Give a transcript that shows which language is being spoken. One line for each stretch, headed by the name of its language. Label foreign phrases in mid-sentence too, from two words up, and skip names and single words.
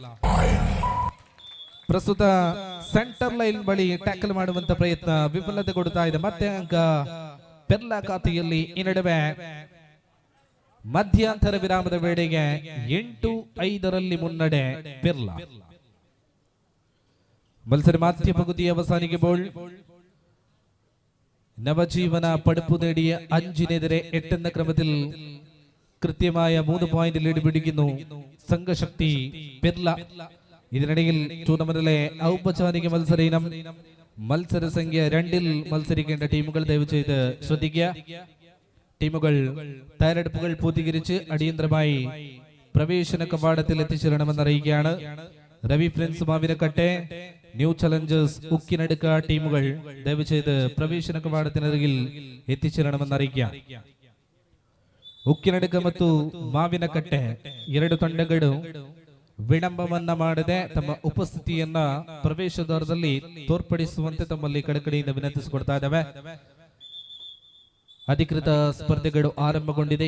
Kannada: ಪ್ರಸ್ತುತ ಸೆಂಟರ್ ಲೈನ್ ಬಳಿ ಟ್ಯಾಕಲ್ ಮಾಡುವಂತ ಪ್ರಯತ್ನ ವಿಫಲತೆ ಕೊಡ್ತಾ ಇದೆ. ಮತ್ತೆ ಅಂಕ ಪಿರ್ಲಾ ಖಾತೆಯಲ್ಲಿ. ಈ ನಡುವೆ ಮಧ್ಯಂತರ ವಿರಾಮದ ವೇಳೆಗೆ 8-5ರಲ್ಲಿ ಮುನ್ನಡೆ ಪಿರ್ಲಾ.
Tulu: ಮತ್ಸರ ಮಾಧ್ಯ ಪಗುತಿ ಅವಸಾನಿಗೆ ಬೋಲ್.
Malayalam: നവജീവന പടുപ്പ് നേടിയ 5-നെതിരെ 8 എന്ന ക്രമത്തിൽ കൃത്യമായ 3 പോയിന്റ് ലീഡ് പിടിക്കുന്നു സംഘശക്തി പിർല. ഇതിനിടയിൽ ടൂർണമെന്റിലെ ഔപചാരിക മത്സര ഇനം മത്സര സംഖ്യ 2-ൽ മത്സരിക്കേണ്ട ടീമുകൾ ദയവ് ചെയ്ത് ശ്രദ്ധിക്കുക. ടീമുകൾ തയ്യാറെടുപ്പുകൾ പൂർത്തീകരിച്ച് അടിയന്തരമായി പ്രവേശന കവാടത്തിൽ എത്തിച്ചേരണമെന്ന് അറിയിക്കുകയാണ്. രവി പ്രിൻസ് മാവിനക്കട്ടെ, ന്യൂ ചലഞ്ചേഴ്സ് ഉക്കിനടുക്ക ടീമുകൾ ദയവ് ചെയ്ത് പ്രവേശന കവാടത്തിനരികിൽ ಎತ್ತಿಚೇರണമെന്ന് അറിയിക്കുക.
Kannada: ಉಕ್ಕಿನಡುಕ ಮತ್ತು ಮಾವಿನಕಟ್ಟೆ 2 ತಂಡಗಳು ವಿಳಂಬವನ್ನ ಮಾಡದೆ ತಮ್ಮ ಉಪಸ್ಥಿತಿಯನ್ನ ಪ್ರವೇಶ ದ್ವಾರದಲ್ಲಿ ತೋರ್ಪಡಿಸುವಂತೆ ತಮ್ಮಲ್ಲಿ ಕಳಕಳಿಯಿಂದ ವಿನಂತಿಸಿಕೊಡ್ತಾ ಇದ್ದಾವೆ. ಅಧಿಕೃತ ಸ್ಪರ್ಧೆಗಳು ಆರಂಭಗೊಂಡಿದೆ.